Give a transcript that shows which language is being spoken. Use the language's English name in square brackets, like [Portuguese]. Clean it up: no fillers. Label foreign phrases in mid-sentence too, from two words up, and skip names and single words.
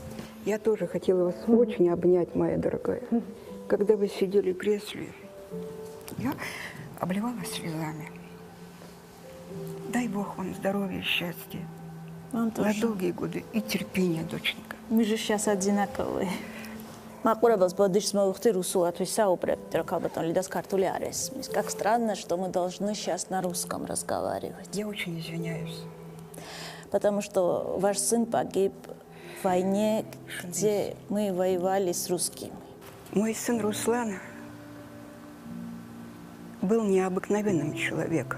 [Russian] Я тоже хотела вас очень обнять, моя дорогая. Когда вы сидели в кресле, я обливалась слезами. Дай Бог вам здоровья и счастья. Вам На тоже. долгие годы и терпения, доченька. Мы же сейчас одинаковые. [Georgian] მაყურებელს ბოდიშს მოვიხდი რუსულად ვისაუბრებთ, რომ ქალბატონ ლიდას ქართული არ ესმის. [Russian] Как странно, что мы должны сейчас на русском разговаривать. Я очень извиняюсь. Потому что ваш сын погиб в войне, где мы воевали с русскими. Мой сын Руслан был необыкновенным человеком.